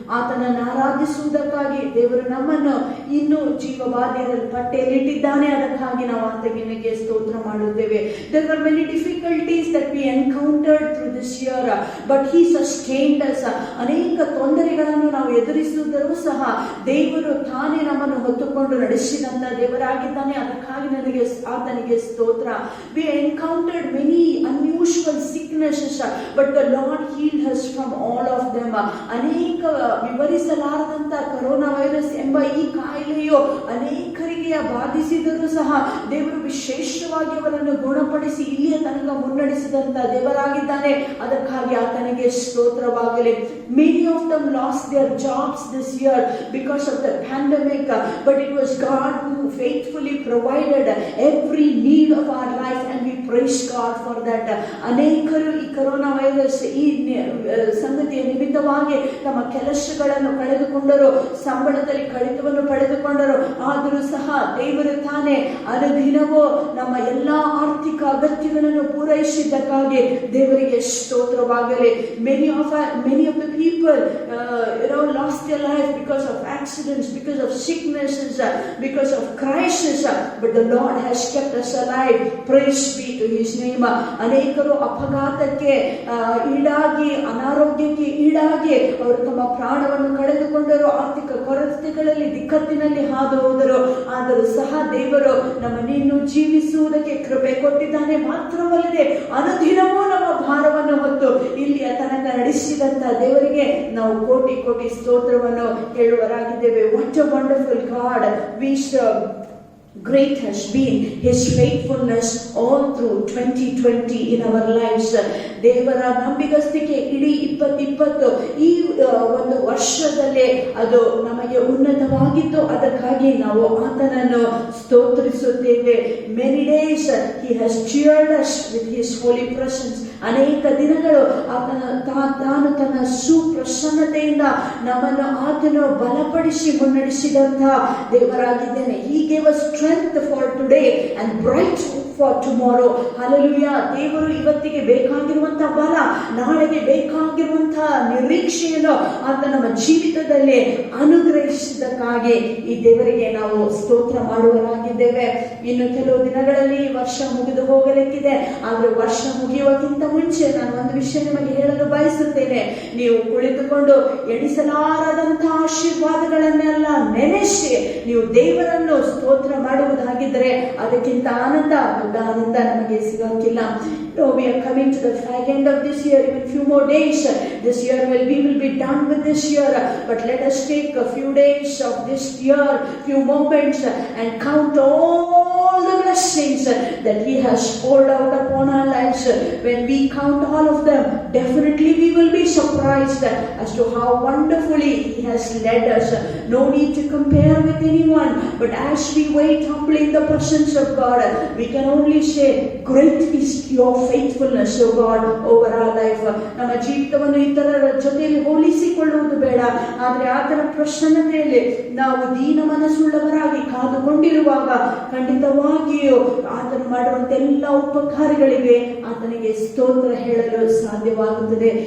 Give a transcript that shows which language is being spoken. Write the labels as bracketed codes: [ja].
[kn] ಆತನನ್ನು ಆರಾಧಿಸುವುದಕ್ಕಾಗಿ ದೇವರು ನಮ್ಮನ್ನು ಇನ್ನೂ ಜೀವವಾದಿಯಲ್ಲಿ ಪಟ್ಟೆಯಲ್ಲಿಟ್ಟಿದ್ದಾನೆ. ಅದಕ್ಕಾಗಿ ನಾವು ಆತನಿಗೆ ಸ್ತೋತ್ರ ಮಾಡುತ್ತೇವೆ. [en] There were many difficulties that we encountered through this year, but He sustained us. [kn] ಅನೇಕ ತೊಂದರೆಗಳನ್ನು ನಾವು ಎದುರಿಸಿದರೂ ಸಹ ದೇವರು ತಾನೇ ನಮ್ಮನ್ನು ಹೊತ್ತುಕೊಂಡು ನಡೆಸಿದಂತ ದೇವರಾಗಿದ್ದಾನೆ. ಅದಕ್ಕಾಗಿ ಆತನಿಗೆ ಸ್ತೋತ್ರ. [en] We encountered many unusual sicknesses, but the Lord healed us from all of them. [kn] ಅನೇಕ ವಿವರಿಸಲಾರದಂತ ಕೊರೋನಾ ವೈರಸ್ ಎಂಬ ಈ ಕಾಯಿಲೆಯು ಅನೇಕರಿಗೆ ಬಾಧಿಸಿದರೂ ಸಹ ದೇವರು ವಿಶೇಷವಾಗಿ ಅವರನ್ನು ಗುಣಪಡಿಸಿ ಇಲ್ಲಿಯ ತನಕ ಮುನ್ನಡೆಸಿದಂತ ದೇವರಾಗಿದ್ದಾನೆ. ಅದಕ್ಕಾಗಿ ಆತನಿಗೆ ಸ್ತೋತ್ರವಾಗಲಿ. [en] Many of them lost their jobs this year because of the pandemic, but it was God who faithfully provided every need of our life and we praise God for that. [kn] ಅನೇಕರು ಈ ಕೊರೋನಾ ವೈರಸ್ ಈ ಸಂಗತಿಯ ನಿಮಿತ್ತವಾಗಿ ತಮ್ಮ ಕೆಲಸಗಳನ್ನು ಕಳೆದುಕೊಂಡರು, ಸಂಬಳದಲ್ಲಿ ಕಡಿತವನ್ನು ಪಡೆದುಕೊಂಡರು. ಆದರೂ ಸಹ ದೇವರು ತಾನೇ ಅನುದಿನವೂ ನಮ್ಮ ಎಲ್ಲಾ ಆರ್ಥಿಕ ಅಗತ್ಯಗಳನ್ನು ಪೂರೈಸಿದ್ದಕ್ಕಾಗಿ ದೇವರಿಗೆ ಸ್ತೋತ್ರವಾಗಲಿ. [en] Many of the people lost their life because of accidents, because of sicknesses, because of crisis, but the Lord has kept us alive. Praise be to his name. [kn] ಅನೇಕರು ಅಪಘಾತಕ್ಕೆ ಈಡಾಗಿ, ಅನಾರೋಗ್ಯಕ್ಕೆ ಈಡಾಗಿ ಅವರು ತಮ್ಮ ಪ್ರಾಣವನ್ನು ಕಳೆದುಕೊಂಡರು, ಆರ್ಥಿಕ ಕೊರತೆಗಳಲ್ಲಿ ದಿಕ್ಕತ್ತಿನಲ್ಲಿ ಹಾದು ಹೋದರು. ಆದರೂ ಸಹ ದೇವರು ನಮ್ಮನ್ನಿನ್ನು ಜೀವಿಸುವುದಕ್ಕೆ ಕೃಪೆ ಕೊಟ್ಟಿದ್ದಾನೆ. ಮಾತ್ರವಲ್ಲದೆ ಅನುದಿನವೂ ನಮ್ಮ ಭಾರವನ್ನು ಹೊತ್ತು ಇಲ್ಲಿಯ ತನಕ ನಡೆಸಿದಂತ ದೇವರಿಗೆ ನಾವು ಕೋಟಿ ಕೋಟಿ ಸ್ತೋತ್ರವನ್ನು ಹೇಳುವರಾಗಿದ್ದೇವೆ. [en] What a wonderful God we serve. Great has been his faithfulness all through 2020 in our lives. [kn] ದೇವರ ನಂಬಿಗಸ್ತಿಕೆ ಇಡೀ 2020 ಈ ಒಂದು ವರ್ಷದಲ್ಲೇ ಅದು ನಮಗೆ ಉನ್ನತವಾಗಿತ್ತು. ಅದಕ್ಕಾಗಿ ನಾವು ಆತನನ್ನು ಸ್ತೋತ್ರಿಸುತ್ತೇವೆ. [en] Many days he has cheered us with his holy presence. [kn] ಅನೇಕ ದಿನಗಳು ತಾನು ತನ್ನ ಸುಪ್ರಸನ್ನತೆಯಿಂದ ನಮ್ಮನ್ನು ಆತನು ಬಲಪಡಿಸಿ ಮುನ್ನಡೆಸಿದಂತ ದೇವರಾಗಿದ್ದೇನೆ. [en] He gave us strength for today and bright for tomorrow. Hallelujah. [kn] ದೇವರು ಇವತ್ತಿಗೆ ಬೇಕಾಗಿರುವಂತಹ ಬಲ, ನಾಳೆಗೆ ಬೇಕಾಗಿರುವಂತಹ ನಿರೀಕ್ಷೆಯನ್ನು ಆತ ನಮ್ಮ ಜೀವಿತದಲ್ಲಿ ಅನುಗ್ರಹಿಸಿದ್ದಕ್ಕಾಗಿ ಈ ದೇವರಿಗೆ ನಾವು ಸ್ತೋತ್ರ ಮಾಡುವರಾಗಿದ್ದೇವೆ. ಇನ್ನು ಕೆಲವು ದಿನಗಳಲ್ಲಿ ವರ್ಷ ಮುಗಿದು ಹೋಗಲಿಕ್ಕಿದೆ. ಆದ್ರೆ ವರ್ಷ ಮುಗಿಯುವುದಕ್ಕಿಂತ ಮುಂಚೆ ನಾನು ಒಂದು ವಿಷಯ ನಿಮಗೆ ಹೇಳಲು ಬಯಸುತ್ತೇನೆ. ನೀವು ಕುಳಿತುಕೊಂಡು ಎಣಿಸಲಾರದಂತಹ ಆಶೀರ್ವಾದಗಳನ್ನೆಲ್ಲ ನೆನೆಸಿ ನೀವು ದೇವರನ್ನು ಸ್ತೋತ್ರ ಮಾಡುವುದಾಗಿದ್ದರೆ ಅದಕ್ಕಿಂತ ಆನಂದ, ದೊಡ್ಡ ಆನಂದ ನಮಗೆ ಸಿಗಕ್ಕಿಲ್ಲ. [en] We are coming to the end of this year. Even few more days, this year we will be done with this year. But let us take a few days of this year, few moments, and count all the blessings that He has poured out upon our lives. When we count all of them, definitely we will be surprised as to how wonderfully He has led us. No need to compare with anyone, but as we wait humbly in the presence of God, we can only say, great is your faithfulness, O God, over our life. [kn] ನಮ್ಮ ಜೀವಿತವನ್ನು ಇತರರ ಜೊತೆಯಲ್ಲಿ ಹೋಲಿಸಿಕೊಳ್ಳುವುದು ಬೇಡ. ಆದರೆ ಆತನ ಪ್ರಸನ್ನತೆಯಲ್ಲಿ ನಾವು ದೀನ ಮನಸ್ಸುಳ್ಳವರಾಗಿ ಕಾದುಕೊಂಡಿರುವಾಗ ಖಂಡಿತವಾಗಿಯೂ ಆತನು ಮಾಡುವಂತ ಎಲ್ಲ ಉಪಕಾರಗಳಿಗೆ ಆತನಿಗೆ ಸ್ತೋತ್ರ ಹೇಳಲು ಸಾಧ್ಯವಾಗುತ್ತದೆ.